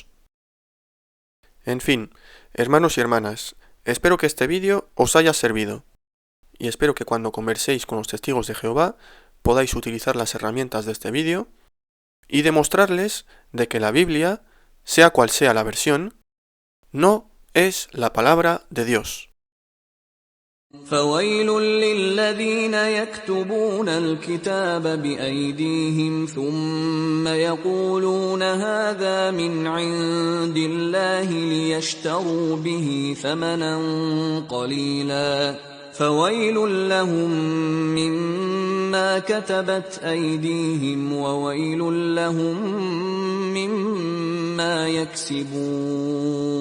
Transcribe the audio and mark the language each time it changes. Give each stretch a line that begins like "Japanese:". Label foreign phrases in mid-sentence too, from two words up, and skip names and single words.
Spanish: En fin, hermanos y hermanas, espero que este vídeo os haya servido, y espero que cuando converséis con los testigos de Jehová podáis utilizar las herramientas de este vídeo y demostrarles de que la Biblia, sea cual sea la versión, no es la palabra de Dios.
Arabic: فويل للذين يكتبون الكتاب بأيديهم ثم يقولون هذا من عند الله ليشتروا به ثمنا قليلا فويل لهم مما كتبت أيديهم وويل لهم مما يكسبون